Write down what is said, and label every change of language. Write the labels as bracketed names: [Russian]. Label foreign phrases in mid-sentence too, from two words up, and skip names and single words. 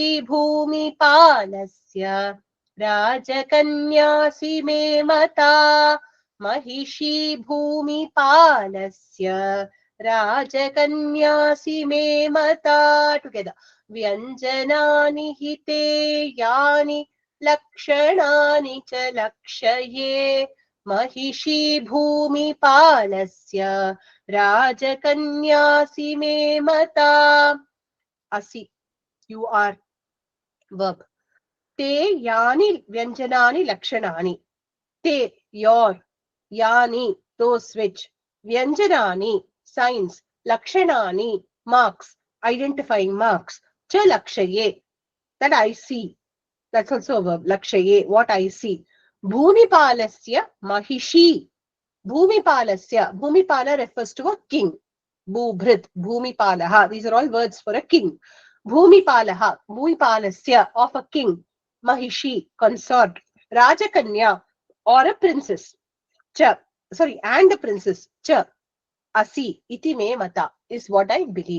[Sanskrit] भूमिपालस्य राजकन्यासि मे मता महिषी भूमिपालस्य राजकन्यासि मे मता टुगेदर व्यञ्जनानि हि ते यानि लक्षणानि च लक्षये महिषी भूमिपालस्य राजकन्यासि मे मता असि [English] you are verb [Sanskrit] ते यानि व्यञ्जनानि लक्षणानि ते your yani [English] those which [Sanskrit] vyanjanani signs lakshanani [English] marks identifying marks [Sanskrit] च लक्षये [English] that I see. That's also a verb. Lakshaye, what I see. [Sanskrit] भूमिपालस्य महिषी. [English] Bhumipalasya. Bhumipala refers to a king. [Sanskrit] भूभृत् भूमिपालः. [English] These are all words for a king. [Sanskrit] भूमिपालः भूमिपालस्य, [English] of a king. Mahishi, consort. Rajakanya, or a princess. Cha. Sorry, and a princess. Cha. [Sanskrit] असि इति मे मता [English] is what I believe.